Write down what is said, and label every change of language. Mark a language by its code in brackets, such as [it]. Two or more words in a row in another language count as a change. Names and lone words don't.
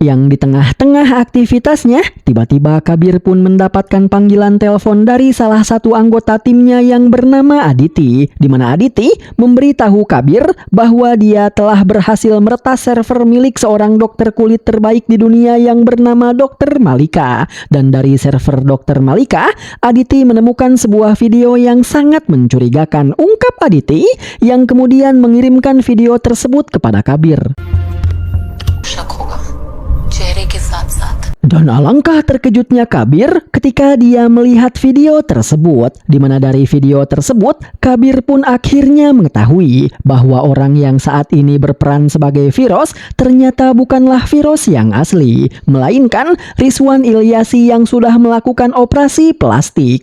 [id] Yang di tengah-tengah aktivitasnya, tiba-tiba Kabir pun mendapatkan panggilan telepon dari salah satu anggota timnya yang bernama Aditi, di mana Aditi memberitahu Kabir bahwa dia telah berhasil meretas server milik seorang dokter kulit terbaik di dunia yang bernama Dr. Malika. Dan dari server Dr. Malika, Aditi menemukan sebuah video yang sangat mencurigakan, ungkap Aditi, yang kemudian mengirimkan video tersebut kepada Kabir. [hi] शक होगा चेहरे के साथ साथ। [id] Dan alangkah terkejutnya Kabir ketika dia melihat video tersebut, di mana dari video tersebut Kabir pun akhirnya mengetahui bahwa orang yang saat ini berperan sebagai Firoz ternyata bukanlah Firoz yang asli, melainkan Rizwan Ilyasi yang sudah melakukan operasi plastik.